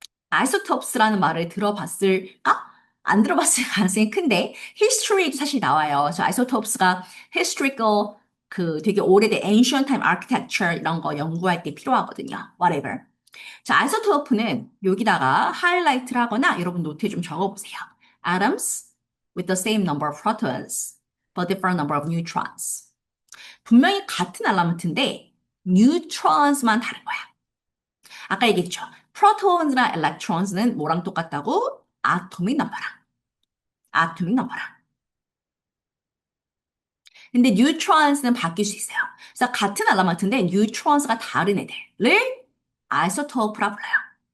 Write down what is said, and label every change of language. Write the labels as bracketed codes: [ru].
[ko] isotopes라는 말을 들어봤을까? 안 들어봤을 가능성이 큰데, history도 사실 나와요. 저 isotopes가 historical, 되게 오래된 [en] ancient time architecture [ko] 이런 거 연구할 때 필요하거든요. [en] whatever. [ko] 자, 아이소토프는 여기다가 하이라이트를 하거나 여러분 노트에 좀 적어보세요. [en] Atoms with the same number of protons but different number of neutrons. [ko] 분명히 같은 엘리먼트인데 neutrons만 다른 거야. 아까 얘기했죠. 프로톤이랑 electrons는 뭐랑 똑같다고? 아토믹 넘버랑. 아토믹 넘버랑. 근데 neutrons는 바뀔 수 있어요. 그래서 같은 엘리먼트인데 neutrons가 다른 애들을 아이소토프라 불러요.